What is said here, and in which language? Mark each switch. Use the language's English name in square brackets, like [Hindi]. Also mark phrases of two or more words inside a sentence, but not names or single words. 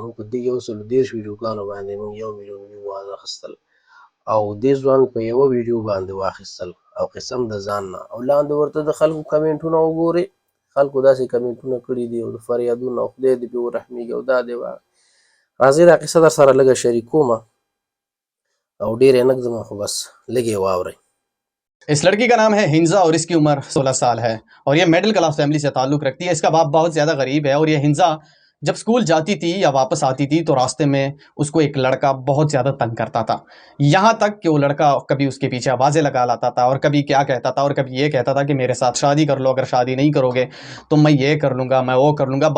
[Pashto] موږ په دې 130 ویډیوګانو باندې موږ 1,000,000 ویو واخیستل او دې ځوان په یوه ویډیو باندې واخیستل او قسم د ځان نه او لاندې ورته د خلکو کمنټونه وګورئ خلکو داسې کمنټونه کړي دي او د فریادونه او خدای دې پې ورحمېږي او دا دی راځئ دا قصه در سره لږه شریکومه او ډېر یې نه ږدمه خو بس لږ یې واورئ. [Urdu] اس لڑکی کا نام ہے ہنزا اور اس کی عمر 16 سال ہے اور یہ [English] middle class family [Urdu] سے تعلق رکھتی ہے. اس کا باپ بہت زیادہ غریب ہے اور یہ ہنزا جب سکول جاتی تھی یا واپس آتی تھی تو راستے میں اس کو ایک لڑکا بہت زیادہ تنگ کرتا تھا، یہاں تک کہ وہ لڑکا کبھی اس کے پیچھے آوازیں لگا لاتا تھا اور کبھی کیا کہتا تھا اور کبھی یہ کہتا تھا کہ میرے ساتھ شادی کر لو، اگر شادی نہیں کرو گے تو میں یہ کر لوں گا، میں وہ کر لوں گا.